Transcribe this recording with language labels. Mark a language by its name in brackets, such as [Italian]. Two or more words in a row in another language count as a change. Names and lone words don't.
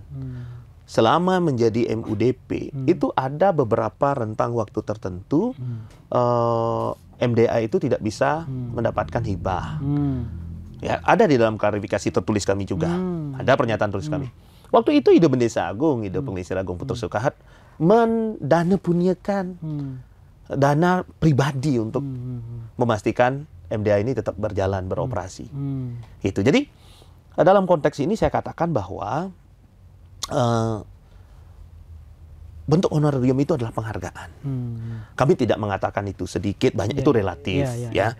[Indonesian] Selama menjadi MUDP itu ada beberapa rentang waktu tertentu MDA itu tidak bisa mendapatkan hibah. Ya, ada di dalam klarifikasi tertulis kami juga. Ada pernyataan tulis kami. Waktu itu Ide Bendesa Agung, Ide Pengelisir Agung Putra Sukahat mendanapuniakan dana pribadi untuk memastikan MDA ini tetap berjalan, beroperasi. Itu. Jadi dalam konteks ini saya katakan bahwa bentuk honorarium itu adalah penghargaan. Kami tidak mengatakan itu sedikit, banyak, itu relatif, ya.